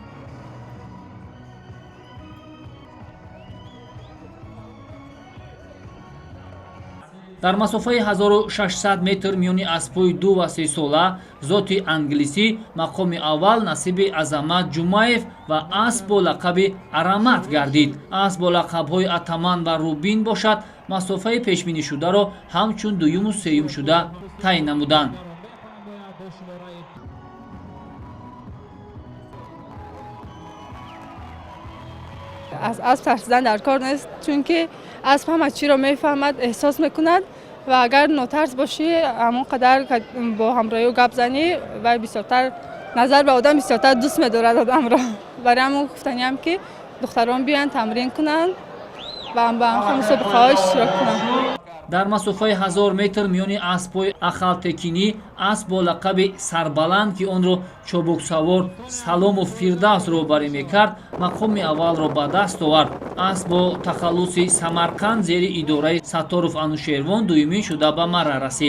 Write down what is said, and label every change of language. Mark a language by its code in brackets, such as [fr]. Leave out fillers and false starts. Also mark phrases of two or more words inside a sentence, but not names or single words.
[tg] дар масофаи 1600 метр миёни аспҳои 2 ва 3 сола зоти англисӣ мақоми аввал насиби Азамат Ҷумаев ва асп бо лақаби Арамат гардид. Асп бо лақабҳои Атаман ва Рубин бошад, масофаи пешбинишударо ҳамчун дуюму сеюм шуда тай намуданд. Аз асп тарсидан дар кор нест, чунки асп ҳама чиро мефаҳмад, эҳсос мекунад ва агар нотарс бошӣ ҳамон қадар бо ҳамроҳӣ ва гапзанӣ ва бисёртар назар ба одам бисёртар дӯст медорад одамро. Барои ҳамон гуфтанӣ ҳам ки духтарон биён тамрин кунан ва ҳам бо ҳам мусобиқаҳои иштирок кунан. дар масофаи 1000 метр миёни аспҳои Ахалтекинӣ асп бо лақаби Сарбаланд ки онро чобуксавор Саломов Фирдавс роҳбарӣ мекард, мақоми аввалро ба даст овард. Асп бо тахаллуси Самарқанд зери идораи Сатторов Анушервон дуюмин шуда ба марра расид.